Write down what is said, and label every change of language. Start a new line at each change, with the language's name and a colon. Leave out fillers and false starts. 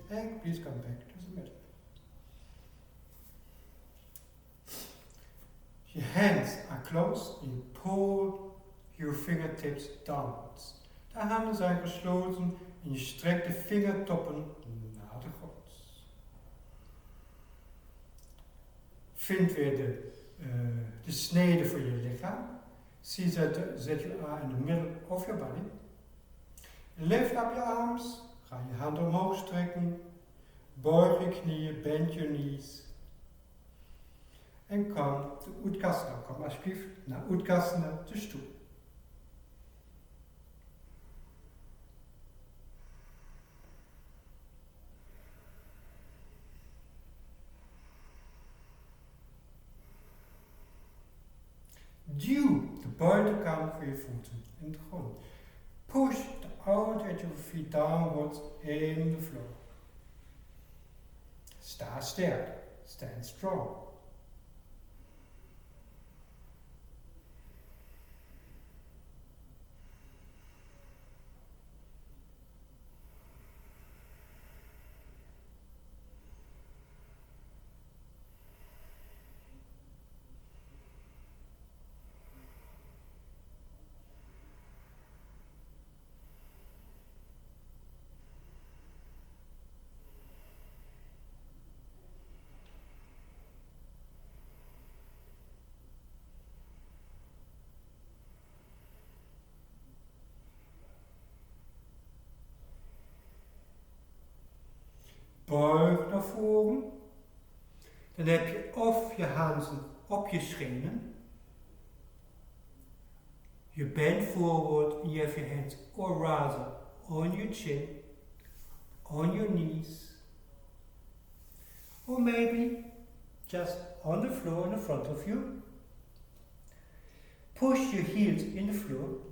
English: And please come back to the middle. Your hands are closed and you pull your fingertips downwards.
Dutch: De handen zijn gesloten en je strekt de vingertoppen naar de grond. Vind weer de snede voor je lichaam.
English: See that you are in the middle of your body. Lift up your arms.
Dutch: Ga je handen omhoog strekken. Buig je knieën,
English: bend your knees.
Dutch: En kom de Uttasana. Kom alsjeblieft naar Uttasana, de stoel. Duw de buitenkant van je voeten in de grond.
English: Push the outer edge of your feet downwards in the floor.
Dutch: Sta sterk.
English: Stand strong.
Dutch: Buig naar voren. Dan heb je of je handen op je schenen.
English: You bend forward and you have your hands, or rather, on your chin, on your knees. Or maybe just on the floor in front of you. Push your heels in the floor.